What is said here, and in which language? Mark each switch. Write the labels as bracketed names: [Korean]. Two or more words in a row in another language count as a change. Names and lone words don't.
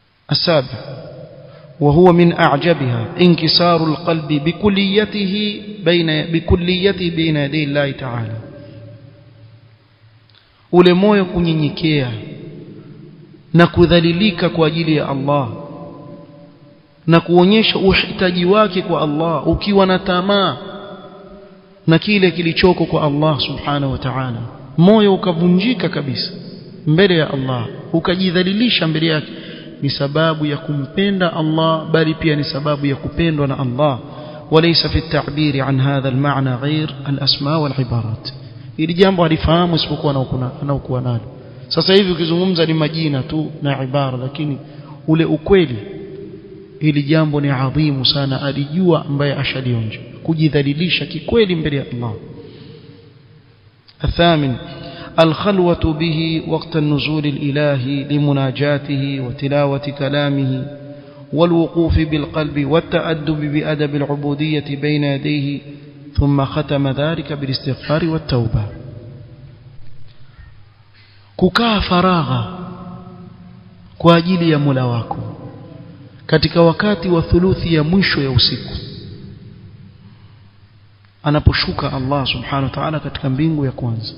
[Arabic] السابع وهو من أعجبها انكسار القلب بكليته بين يدي الله تعالى [Swahili] ule moyo kunyenyekea na kudhalilika kwa ajili ya Allah na kuonyesha uhitaji wake kwa Allah ukiwa na tamaa na kile kilichoko kwa Allah [Arabic] سبحانه وتعالى, [Swahili] moyo ukavunjika kabisa mbele ya Allah, ukajidhalilisha mbele yake, ni sababu ya kumpenda Allah bali pia ni sababu ya kupendwa na Allah. [Arabic] وليس في التعبير عن هذا المعنى غير الأسماء والعبارات. [Swahili] ili jambo alifahamu isipokuwa anaokuwa nalo. Sasa hivi ukizungumza ni majina tu na ibara, lakini ule ukweli ili jambo ni adhimu sana, alijua ambaye ashalionja, kujidhalilisha kikweli mbele ya Allah. [Arabic] الثامن الخلوة به وقت النزول الإلهي لمناجاته وتلاوة كلامه والوقوف بالقلب والتأدب بأدب العبودية بين يديه، ثم ختم ذلك بالاستغفار والتوبة. [Swahili] kukaa faragha kwa ajili ya Mola wako katika wakati wa thuluthi ya mwisho ya usiku, anaposhuka Allah [Arabic] سبحانه وتعالى [Swahili] katika mbingu ya kwanza.